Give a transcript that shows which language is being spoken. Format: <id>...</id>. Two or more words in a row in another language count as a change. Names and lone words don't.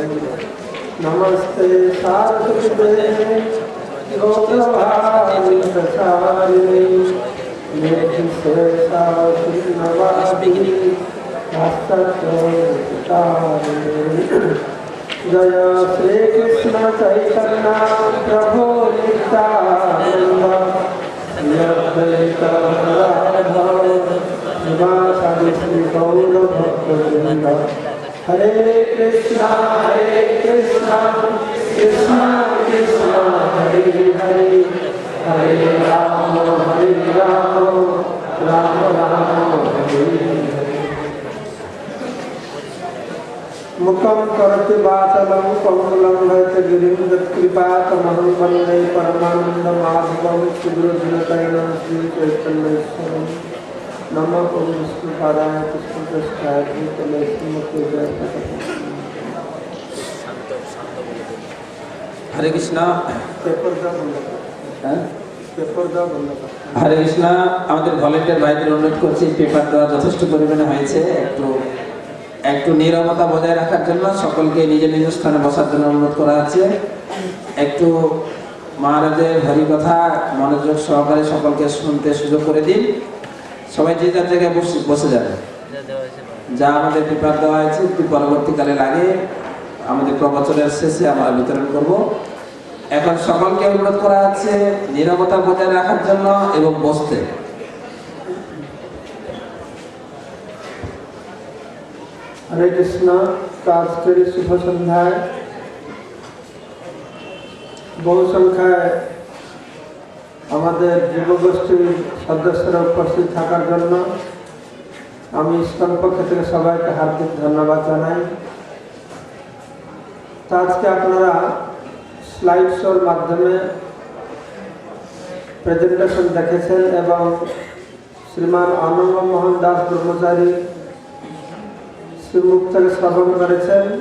<sa>नमस्ते सारस्वते गौरवाणी प्रचारिणे निर्विशेषाशून्यवादिने जय श्री कृष्ण चैतन्य प्रभु नित्यानंद श्री गौर भक्तवृंद। हरे कृष्णा कृष्णा कृष्णा हरे हरे हरे राम राम राम हरे हरे। मुखं करोति वाचालं पंगुलं लंघयते यत्कृपातमहं वन्दे परमानन्दमाधवं श्रीगुरुजनकैनं श्रीचैतन्येश्वरं। नमः ओं विष्णुपादाय कृष्णप्रेष्ठाय भूतले श्रीमते जयपते। हरे कृष्णा। हरे कृष्णा।</sa> <bn>আমাদের ভলেন্টিয়ার ভাইদের অনুরোধ করছি, পেপার দেওয়া যথেষ্ট পরিমাণে হয়েছে, একটু নীরবতা বজায় রাখার জন্য সকলকে নিজ নিজ স্থানে বসার জন্য অনুরোধ করা আছে। একটু মহারাজের হরিকথা মনোযোগ সহকারে সকলকে শুনতে সুযোগ করে দিন। সবাই যে যার জায়গায় বসে যাবে। যা আমাদের পেপার দেওয়া হয়েছে পরবর্তীকালে লাগে আমাদের প্রবচনের শেষে আমরা বিতরণ করব। এখন সকলকে অনুরোধ করা আছে নীরবতা বজায় রাখার জন্য এবং বসতে।</bn> <sa>हरे कृष्णा।</sa> <bn>আজকে শুভ সন্ধ্যায় বহু সংখ্যায় আমাদের যুবগোষ্ঠীর সদস্যরা উপস্থিত থাকার জন্য আমি ইসকন পক্ষ থেকে সবাইকে হার্দিক ধন্যবাদ জানাই। আজকে আপনারা স্লাইড শোর মাধ্যমে প্রেজেন্টেশন দেখেছেন এবং শ্রীমান আনন্দ মোহন দাস ব্রহ্মচারী শ্রীমুখ থেকে শ্রবণ করেছেন।</bn>